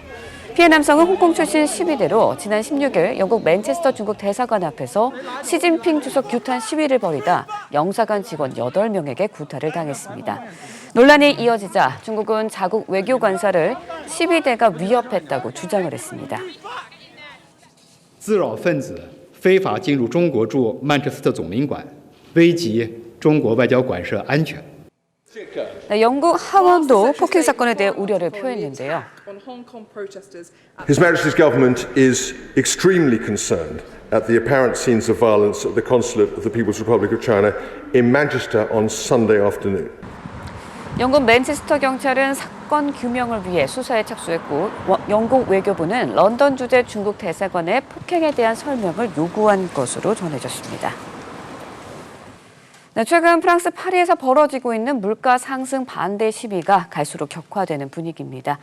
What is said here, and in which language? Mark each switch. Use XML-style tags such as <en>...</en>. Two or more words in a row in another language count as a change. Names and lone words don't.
<ko>피해 남성은 홍콩 출신 시위대로 지난 16일 영국 맨체스터 중국 대사관 앞에서 시진핑 주석 규탄 시위를 벌이다 영사관 직원 8명에게 구타를 당했습니다. 논란이 이어지자 중국은 자국 외교관사를 시위대가 위협했다고 주장을 했습니다.</ko> <zh>滋扰分子非法进入中国驻曼彻斯特总领馆，危及中国外交馆舍安全。</zh> <ko>네, 영국 하원도 폭행 사건에 대해 우려를 표했는데요.</ko> <en>His Majesty's government is extremely concerned at the apparent scenes of violence at the consulate of the People's Republic of China in Manchester on Sunday afternoon.</en> <ko>영국 맨체스터 경찰은 사건 규명을 위해 수사에 착수했고 영국 외교부는 런던 주재 중국 대사관의 폭행에 대한 설명을 요구한 것으로 전해졌습니다. 네, 최근 프랑스 파리에서 벌어지고 있는 물가 상승 반대 시위가 갈수록 격화되는 분위기입니다.</ko>